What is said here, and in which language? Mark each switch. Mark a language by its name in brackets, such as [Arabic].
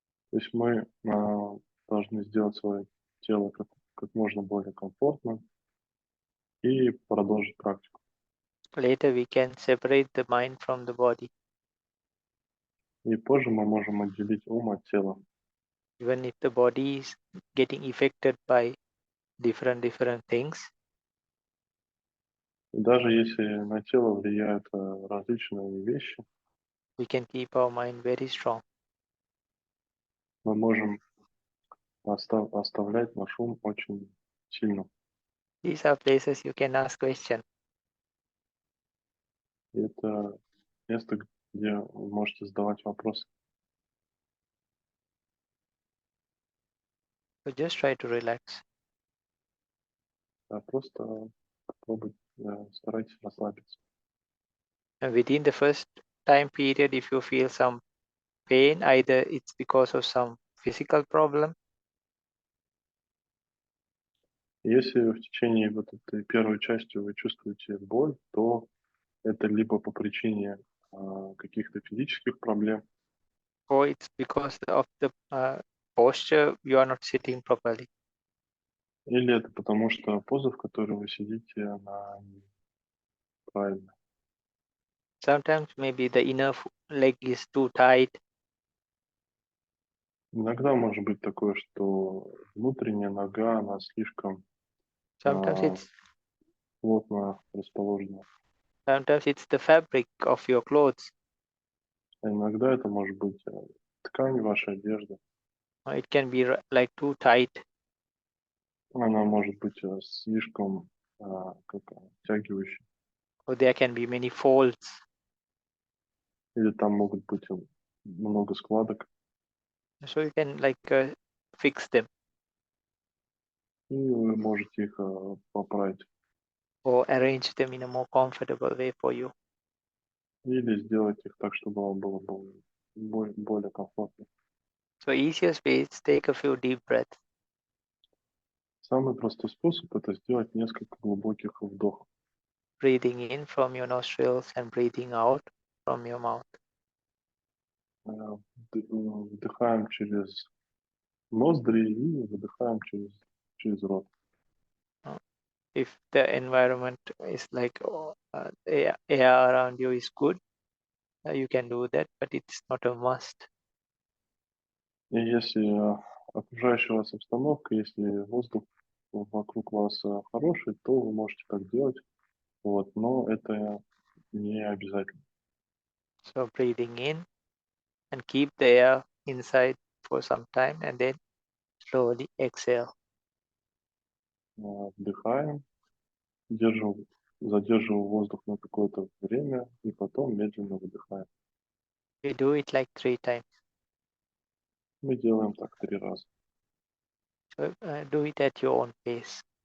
[Russian] То есть мы должны сделать свое тело как можно более комфортным и продолжить практику. [English] Later we can separate the mind from the body. [Russian] И позже мы можем отделить ум от тела. [English] Even if the body is getting affected by different things, [Russian] И даже если на тело влияют различные вещи, [English] we can keep our mind very strong. [Russian] мы можем оставлять наш ум очень сильным. [English] These are places you can ask questions. [Russian] И это место, где вы можете задавать вопросы. [English] So just try to relax. [Russian] Просто попробуйте, старайтесь расслабиться. [English] And within the first time period, if you feel some pain, either it's because of some physical problem, [Russian] Если в течение вот этой первой части вы чувствуете боль, то это либо по причине каких-то физических проблем, [English] or it's because of the posture you are not sitting properly. [Russian] или это потому что поза, в которой вы сидите, она неправильная. [English] Sometimes maybe the inner leg is too tight. [Russian] Иногда может быть такое, что внутренняя нога, она слишком [English] Sometimes it's [Russian] плотно расположена. [English] the fabric of your clothes. [Russian] А иногда это может быть ткань вашей одежды. [English] Or it can be like too tight. [Russian] Она может быть слишком обтягивающей. [English] Or there can be many folds. [Russian] Или там могут быть много складок. [English] So you can fix them [Russian] И вы можете их поправить. [English] or arrange them in a more comfortable way for you. [Russian] Или сделать их так, чтобы вам было более комфортно. [English] So easiest way is take a few deep breaths. [Russian] Самый простой способ — это сделать несколько глубоких вдохов. [English] Breathing in from your nostrils and breathing out from your mouth. [Russian] Вдыхаем через ноздри и выдыхаем через рот. [English] If the environment is air around you is good, you can do that, but it's not a must. [Russian] И если окружающая вас обстановка, если воздух вокруг вас хороший, то вы можете так делать. Вот, но это не обязательно. [English] So breathing in and keep the air inside for some time and then slowly exhale. [Russian] Вдыхаем, задерживаем воздух на какое-то время и потом медленно выдыхаем. [English] We do it like 3 times. [Russian] Мы делаем так 3 раза. [English] So do it at your own pace.